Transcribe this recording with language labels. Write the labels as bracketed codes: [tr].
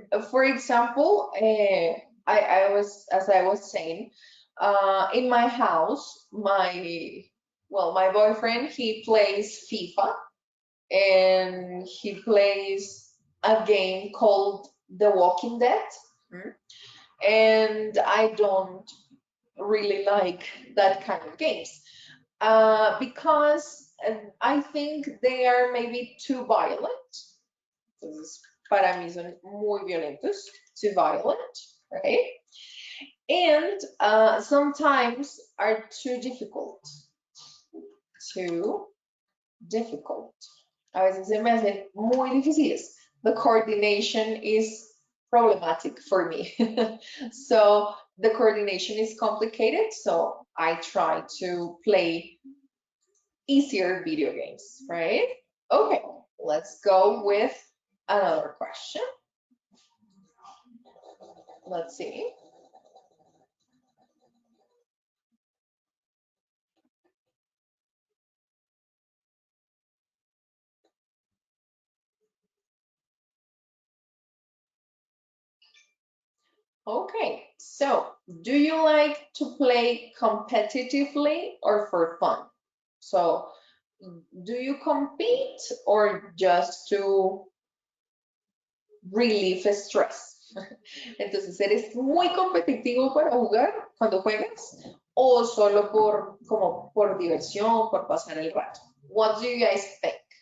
[en] For example, as I was saying, in my house, my boyfriend, he plays FIFA and he plays a game called The Walking Dead. Mm. And I don't really like that kind of games because I think they are maybe too violent. [es] Entonces, para mí son muy violentos, [en] too violent, right? And sometimes are too difficult. Too difficult. [es] A veces se me hacen muy difíciles. [en] The coordination is problematic for me. So the coordination is complicated, so I try to play easier video games, right? Okay, let's go with another question. Let's see. Okay, so do you like to play competitively or for fun? So do you compete or just to relieve stress? [es] Entonces, ¿eres muy competitivo para jugar cuando juegas o solo por como por diversión, por pasar el rato? [en] What do you guys think?